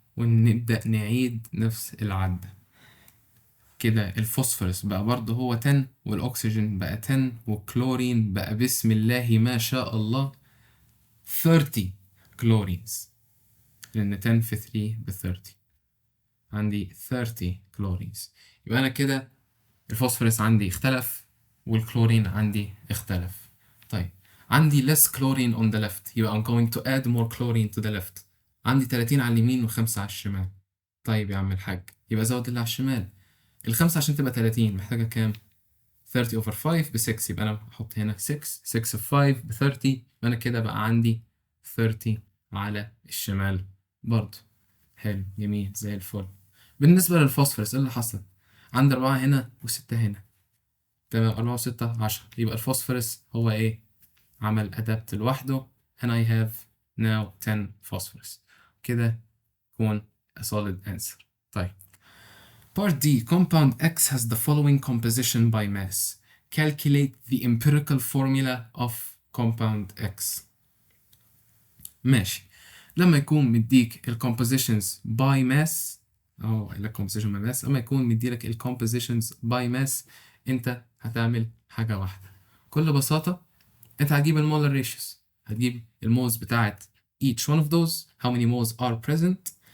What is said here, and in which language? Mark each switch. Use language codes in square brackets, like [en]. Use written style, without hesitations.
[ar] ونبدأ نعيد نفس العدة. كده الفوسفورس بقى برضه هو 10، والأكسجين بقى 10، والكلورين بقى بسم الله ما شاء الله 30 كلورينز، لأن 10 في 3 ب 30. عندي 30 كلورينز. يبقى أنا كده الفوسفورس عندي اختلف والكلورين عندي اختلف. [en] طيب عندي less chlorine on the left، يبقى I'm going to add more chlorine to the left. [ar] عندي 30 على اليمين و5 على الشمال. طيب يا عم الحاج، يبقى زود اللي على الشمال. الخمسة عشان تبقى 30 محتاجة كام؟ 30 over 5 ب 6، يبقى أنا هحط هنا 6 في 5 ب 30، يبقى أنا كده بقى عندي 30 على الشمال برضه. حلو جميل زي الفل. بالنسبة للفوسفورس إيه اللي حصل؟ عندي 4 هنا و6 هنا. تمام، 4 و6 10، يبقى الفوسفورس هو إيه؟ عمل أدابت لوحده [en] and I have now 10 phosphorus. [ar] كده يكون [en] a solid answer. طيب Part D. Compound X has the following composition by mass. Calculate the empirical formula of compound X. [ar] ماشي. لما يكون مديك ال compositions by mass، أو ال composition by mass، لما يكون مديلك ال compositions by mass، أنت هتعمل حاجة واحدة. بكل بساطة أنت هتجيب المولر ratios، هتجيب المولز بتاعت each one of those، [en] how many moles are present.